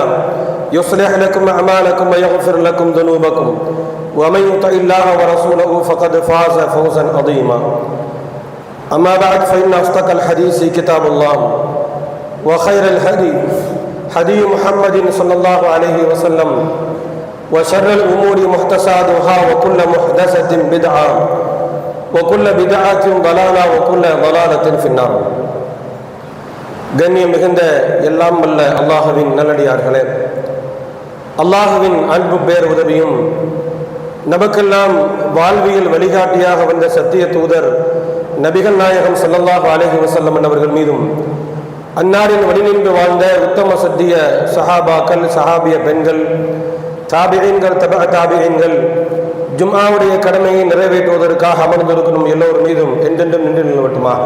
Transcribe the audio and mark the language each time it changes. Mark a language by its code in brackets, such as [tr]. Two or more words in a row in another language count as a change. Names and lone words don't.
[ar] يصلح لكم أعمالكم ويغفر لكم ذنوبكم ومن يطع الله ورسوله فقد فاز فوزا عظيما أما بعد فإن أصدق الحديث كتاب الله وخير الهدي هدي محمد صلى الله عليه وسلم وشر الأمور محدثاتها وكل محدثة بدعة وكل بدعة ضلالة وكل ضلالة في النار. [ta] கண்ணியம் மிகுந்த எல்லாம் வல்ல அல்லாஹ்வின் நல்லடியார்களே, அல்லாஹ்வின் அன்பு பேர் உதவியும் நமக்கெல்லாம் வாழ்வியல் வழிகாட்டியாக வந்த சத்திய தூதர் நபிகள் நாயகம் [ar] صلى الله عليه وسلم [ta] அவர்கள் மீதும் அன்னாரின் வழிநின்று வாழ்ந்த உத்தம சத்திய சஹாபாக்கள், சஹாபிய பெண்கள், தாபிஈன்கள், தபஅ தாபிஈன்கள், ஜும்ஆவுடைய கடமையை நிறைவேற்றுவதற்காக அமர்ந்திருக்கும் எல்லோர் மீதும் என்றென்றும் நின்று நிலவட்டுமாக.